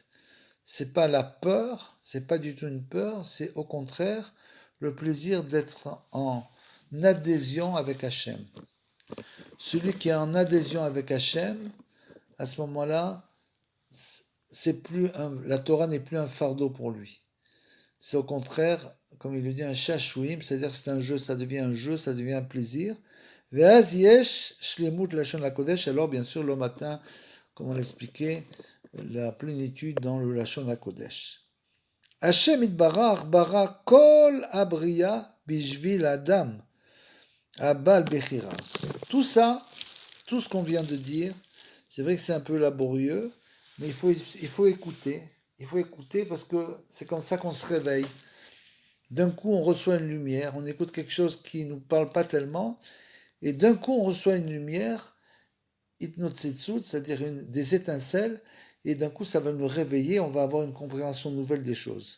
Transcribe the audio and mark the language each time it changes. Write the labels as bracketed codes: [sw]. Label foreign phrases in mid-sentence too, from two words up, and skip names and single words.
[fr] C'est pas la peur, c'est pas du tout une peur, c'est au contraire le plaisir d'être en adhésion avec Hachem. Celui qui est en adhésion avec Hachem, à ce moment-là, la Torah n'est plus un fardeau pour lui. C'est au contraire, comme il le dit, un shashouim, c'est-à-dire que c'est un jeu, ça devient un jeu, ça devient un plaisir. [he] ואז יש שלמות לשון הקודש, [fr] alors bien sûr, l'homme atteint, comme on l'expliquait, la plénitude dans le [he] לשון הקודש. השם יתברך ברא כל הבריאה בשביל אדם אבל בחירה. [fr] Tout ça, tout ce qu'on vient de dire, c'est vrai que c'est un peu laborieux, mais il faut écouter. Il faut écouter parce que c'est comme ça qu'on se réveille. D'un coup, on reçoit une lumière, on écoute quelque chose qui ne nous parle pas tellement, et d'un coup, on reçoit une lumière, itnotsetsut, c'est-à-dire des étincelles, et d'un coup, ça va nous réveiller, on va avoir une compréhension nouvelle des choses.